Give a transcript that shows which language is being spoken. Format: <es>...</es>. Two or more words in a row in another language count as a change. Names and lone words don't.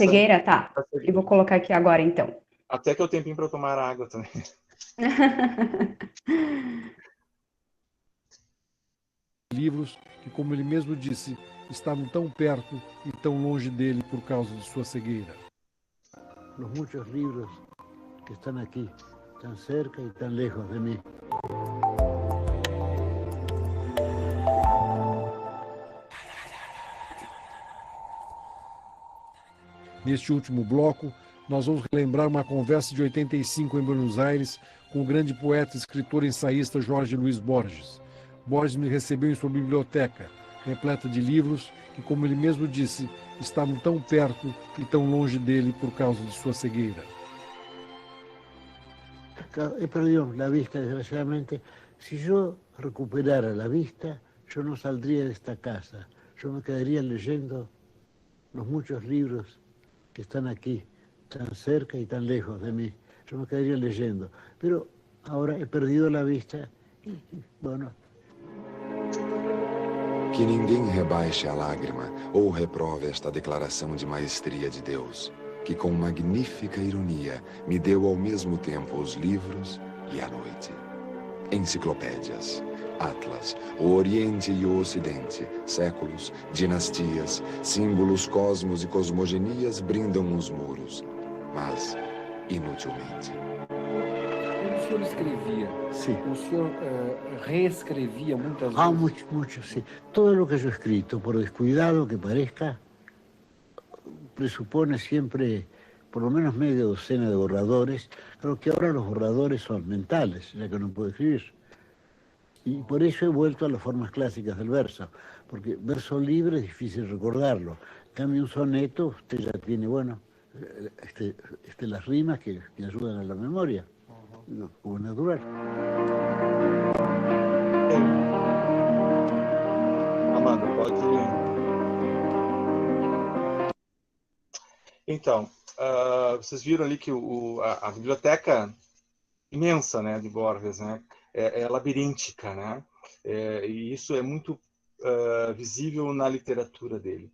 <pt>Da cegueira? Tá. Eu vou colocar aqui agora, então. Até que eu tempinho para eu tomar água também. Livros que, como ele mesmo disse, estavam tão perto e tão longe dele por causa de sua cegueira.</pt> <es>Los muchos libros que están aquí, tan cerca y tan lejos de mí.</es> <pt>Neste último bloco, nós vamos relembrar uma conversa de 85 em Buenos Aires com o grande poeta, escritor e ensaísta Jorge Luiz Borges. Borges me recebeu em sua biblioteca, repleta de livros que, como ele mesmo disse, estavam tão perto e tão longe dele por causa de sua cegueira.</pt> <es>He perdido la vista, desgraciadamente. Si yo recuperara la vista, yo no saldría de esta casa. Yo me quedaría leyendo los muchos libros que están aquí, tan cerca y tan lejos de mí. Yo me quedaría leyendo. Pero ahora he perdido la vista y, bueno.</es> <pt>Que ninguém rebaixe a lágrima ou reprove esta declaração de maestria de Deus, que com magnífica ironia me deu ao mesmo tempo os livros e a noite. Enciclopédias, atlas, o Oriente e o Ocidente, séculos, dinastias, símbolos, cosmos e cosmogonias brindam os muros, mas inutilmente. O senhor escrevia,</pt> <es>Sí.</es> <pt>o senhor reescrevia muitas vezes.</pt> <es>Mucho, sí. Todo lo que yo he escrito, por descuidado que parezca, presupone siempre por lo menos media docena de borradores. Creo que ahora los borradores son mentales, ya que no puedo escribir. Y por eso he vuelto a las formas clásicas del verso, porque verso libre es difícil recordarlo. En cambio, un soneto, usted ya tiene, bueno, las rimas que ayudan a la memoria, como natural.</es> <pt>Amanda, pode ir. Então, vocês viram ali que a biblioteca imensa, né, de Borges, né, é labiríntica, né, e isso é muito visível na literatura dele.</pt>